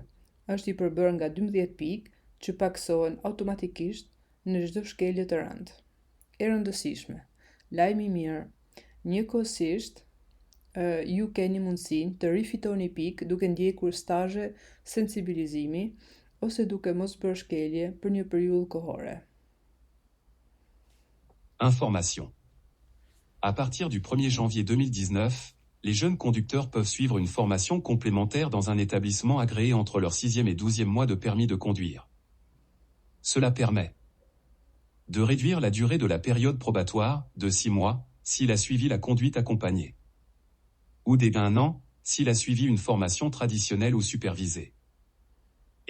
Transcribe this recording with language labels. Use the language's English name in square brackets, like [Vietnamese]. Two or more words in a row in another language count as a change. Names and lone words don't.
[Albanian] Është i përbërë nga 12 pikë që paksohen automatikisht në çdo shkelje të rëndë. E rëndësishme. Lajmi i mirë. Njëkohësisht, ju keni mundësinë të rifitoni pikë duke ndjekur stazhe sensibilizimi ose duke mos bërë shkelje për një periudhë kohore. [French] Information. À partir du 1er janvier 2019, les jeunes conducteurs peuvent suivre une formation complémentaire dans un établissement agréé entre leur 6e et 12e mois de permis de conduire. Cela permet de réduire la durée de la période probatoire, de 6 mois, s'il a suivi la conduite accompagnée, ou des 1 an, s'il a suivi une formation traditionnelle ou supervisée.